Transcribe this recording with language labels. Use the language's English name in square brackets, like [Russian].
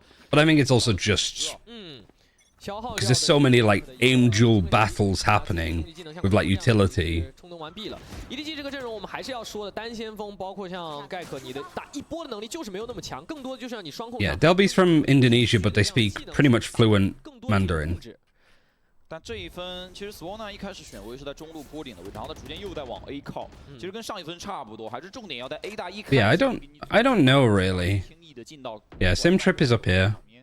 [English] But I think it's also just because there's so many like angel battles happening with like utility. [Chinese] EDG 这个阵容我们还是要说的，单先锋包括像盖克，你的打一波的能力就是没有那么强，更多的就是让你双控。 [English] Yeah, Delby's from Indonesia, but they speak pretty much fluent Mandarin. [Chinese] 但这一分其实 Swana 一开始选位是在中路坡顶的位置，然后他逐渐又在往 A 靠，其实跟上一分差不多，还是重点要在 A 大 E 开。 [English] Yeah, I don't know really. Yeah, Sim Trip is up here.